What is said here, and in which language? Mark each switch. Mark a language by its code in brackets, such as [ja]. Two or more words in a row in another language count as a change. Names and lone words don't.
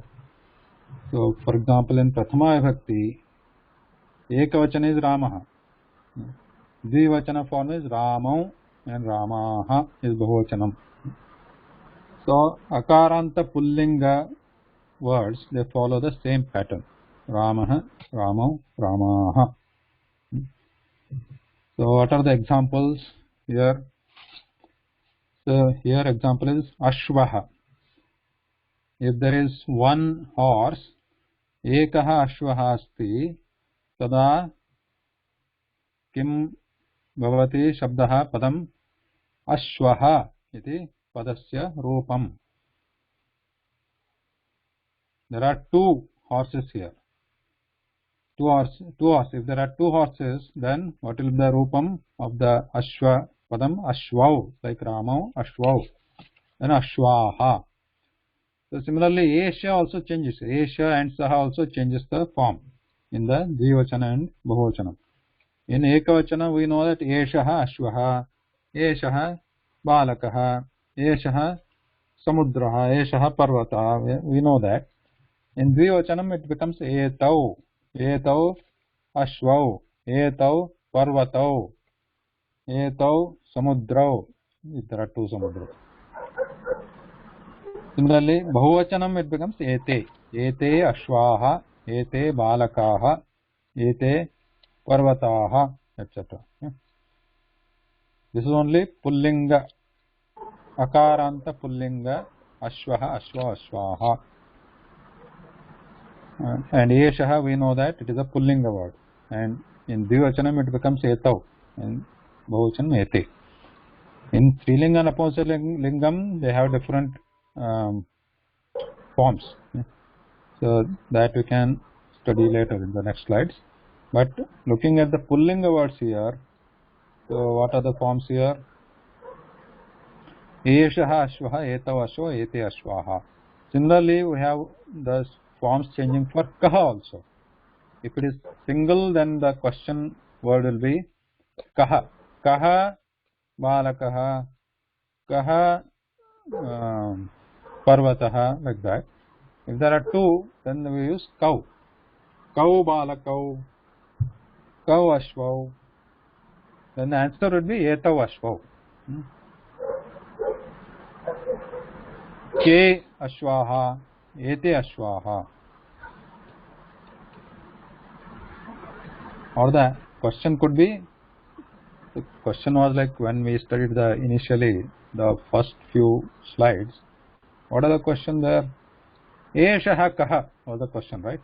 [en] So for example in [sa] prathama vibhakti ekavachana [en] is ramaha, dvivachana form is ramau and ramaha is bahuvachanam. So [sa] akaranta pullinga [en] words, they follow the same pattern. [sa] Ramaha, ramau, ramaha. [en] So what are the examples here? So here example is ashvaha. If there is one horse, [sa] ekaha ashvaha asti, tada kim bhavati shabdaha padam ashvaha iti padasya rupam. [en] There are two horses here. Two horses. If there are two horses, then what will be the rupam of the [sa] ashva padam? Ashvau, like Ramau, ashvau. [en] Then ashvaha. So similarly, esha also changes. Esha and saha also changes the form in the dvivachana and bahuvachanam. [sa] In ekavachana [en] we know that [sa] eshaha ashvaha, eshaha balakaha, eshaha samudraha, eshaha parvata. [en] We know that. [sa] In dvivachanam [en] it becomes [sa] etau, etau ashvau, etau parvatau, etau samudrau. [en] There are two samudras. Similarly, [sa] bahuvachanam [en] it becomes [sa] ete, ete ashvaha, ete balakaha, ete parvataha, [en] etc. This is only [sa] pullinga, akaranta pullinga, ashvaha, ashva, ashvaha. [en] And eshaha we know that it is a pullinga word. And in dvivachanam it becomes etau, and bahuvachanam ete. In Strilinga and Apuslinga they have different forms. So that we can study later in the next slides. But looking at the pullinga words here, so what are the forms here? [sa] Eshaha ashvaha, etau ashva, ete ashvaha. [en] Similarly, we have the forms changing for kaha also. If it is single, then the question word will be kaha. [sa] Kaha balakaha, kaha parvataha, [en] like that. If there are two, then we use kau. [sa] Kau balakau, kau ashvau. [en] Then the answer would be [sa] etau ashvau. Ke ashvaha, ete ashvaha. [en] Or the question could be, the question was like when we studied initially the first few slides, what are the question there? [sa] Eshaha kaha [en] was the question, right?